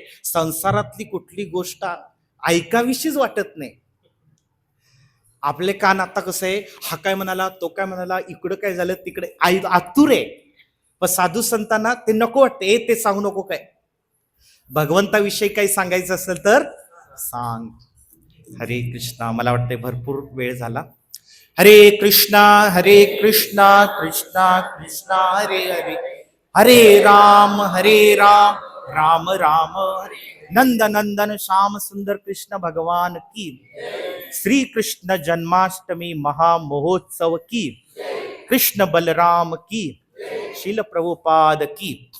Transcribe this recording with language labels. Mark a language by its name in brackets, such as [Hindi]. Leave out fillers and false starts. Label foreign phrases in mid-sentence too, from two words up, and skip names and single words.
[Marathi] संसारातली कुठली गोष्ट ऐकावीशीच वाटत नाही. आपले कान आता कसं आहे, हा काय म्हणाला, तो काय म्हणाला, इकडं काय झालं, तिकडे आतुर आहे. पण साधू संतांना ते नको वाटते. ते सांगू नको, काय भगवंताविषयी काही सांगायचं असेल तर सांग. [Sanskrit] हरे कृष्णा. [Marathi] मला वाटते भरपूर वेळ झाला. [Sanskrit] हरे कृष्णा कृष्णा कृष्णा हरे हरे, हरे राम राम राम हरे. [Hindi] नंद नंदन श्याम सुंदर कृष्ण भगवान की. श्री कृष्ण जन्माष्टमी महामहोत्सव की. कृष्ण बलराम की. शील प्रभुपाद की.